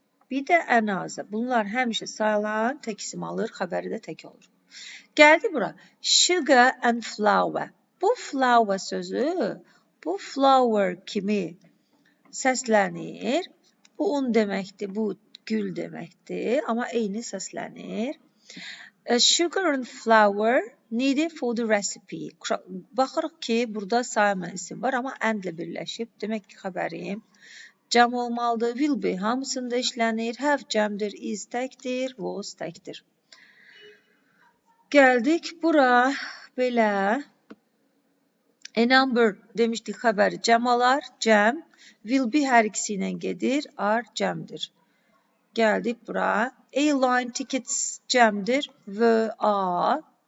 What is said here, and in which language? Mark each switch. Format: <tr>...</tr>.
<az>bir də ən azı. Bunlar həmişə sayılan tək isim alır, xəbəri də tək olur. Gəldi bura.</az> <en>Sugar and flour.</en> <az>Bu flour sözü, bu flower kimi səslənir. Bu un deməkdir, bu gül deməkdir, amma eyni səslənir.</az> <en>Sugar and flour needed for the recipe.</en> <az>Baxırıq ki, burada sayma isim var, amma and-lə birləşib. Demək ki, xəbərim cəm olmalıdır. Will be hamısında işlənir. Have cəmdir, is təkdir, was təkdir. Gəldik bura belə. A number demişdik xəbəri cəm alar, cəm. Will be hər ikisi ilə gedir, are cəmdir. Gəldik bura. Airline tickets cəmdir, were are.</az>